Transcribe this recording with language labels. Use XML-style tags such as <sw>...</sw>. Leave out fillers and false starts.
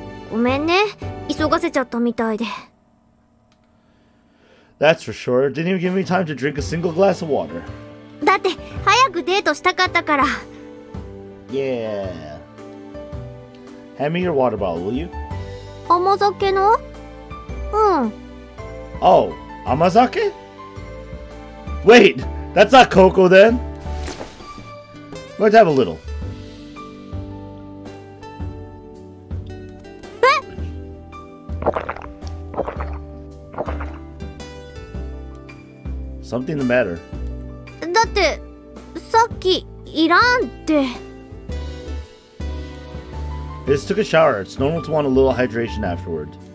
<ja>ごめんね、急がせちゃったみたいで。</ja> <en>That's for sure. Didn't even give me time to drink a single glass of water.</en> <ja>だって早くデートしたかったから。</ja> <en>Yeah. Hand me your water bottle, will you?</en> <ja>甘酒の？</ja> <en>Oh, amazake? Wait, that's not cocoa then? I'm going to have a little. Something the matter?</en> <ja>だってさっきいらんって。</ja> <en>I just took a shower. It's normal to want a little hydration afterward.</en>